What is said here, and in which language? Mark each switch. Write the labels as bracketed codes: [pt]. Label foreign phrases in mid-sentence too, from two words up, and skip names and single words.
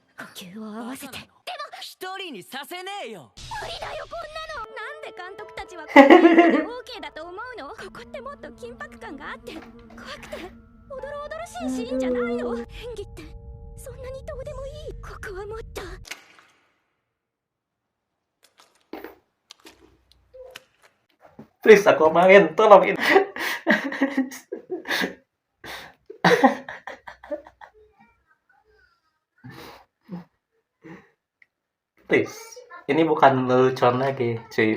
[ja] 呼吸を合わせて。でも一人にさせねえよ。無理だよこんなの。なんで監督たちはこんな演技で OK だと思うの。ここってもっと緊迫感があって怖くておどろおどろしいシーンじゃないの。演技ってそんなにどうでもいい。ここはもっと。 [id] Please aku main, tolong ini. Please, ini bukan lelucon lagi, cuy.